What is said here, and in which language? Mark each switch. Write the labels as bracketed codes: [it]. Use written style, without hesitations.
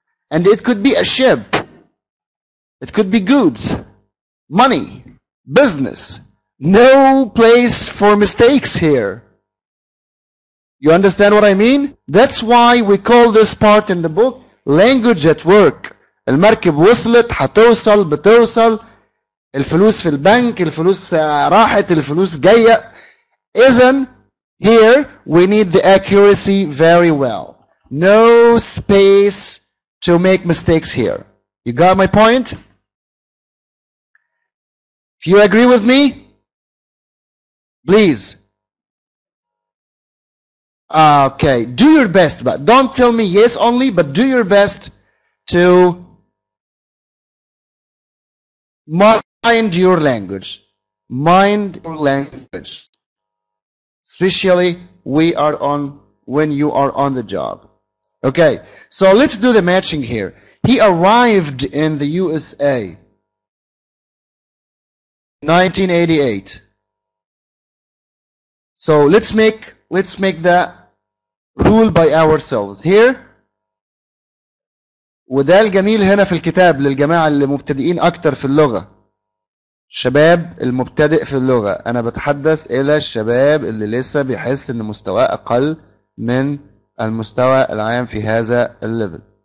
[en] And it could be a ship. It could be goods, money, business. No place for mistakes here. You understand what I mean? That's why we call this part in the book language at work. [ar] المركب وصلت، هتوصل، بتوصل، الفلوس في البنك، الفلوس راحت، الفلوس جاية. إذن [en] here we need the accuracy very well. No space to make mistakes here. You got my point? If you agree with me, please. Okay, do your best, but don't tell me yes only, but do your best to mind your language. Mind your language. Especially when you are on the job. Okay, so let's do the matching here. He arrived in the USA 1988. So let's make that rule by ourselves here. [ar] وده الجميل هنا في الكتاب للجماعة اللي مبتدئين أكتر في اللغة. الشباب المبتدئ في اللغة. أنا بتحدث إلى الشباب اللي لسه بيحس إن مستواه أقل من المستوى العام في هذا الليفل.